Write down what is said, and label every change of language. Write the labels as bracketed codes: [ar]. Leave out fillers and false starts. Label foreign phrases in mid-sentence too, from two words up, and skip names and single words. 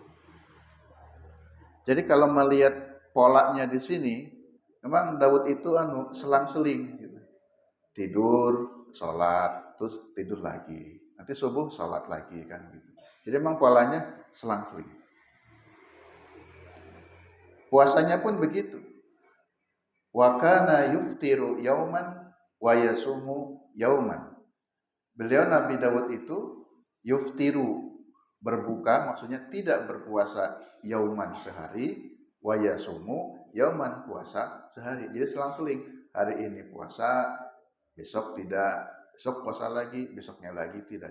[id] Jadi kalau melihat polanya di sini, memang Daud itu selang-seling gitu. Tidur, sholat, terus tidur lagi. Nanti subuh sholat lagi kan gitu. Jadi memang polanya selang-seling. Puasanya pun begitu. [ar] وكان يفطر يوما ويصوم يوما. [id] Beliau Nabi Daud itu yuftiru, berbuka, maksudnya tidak berpuasa yauman sehari, [ar] ويصوم يوما, [id] puasa sehari. Jadi selang-seling. Hari ini puasa, besok tidak, besok puasa lagi, besoknya lagi tidak.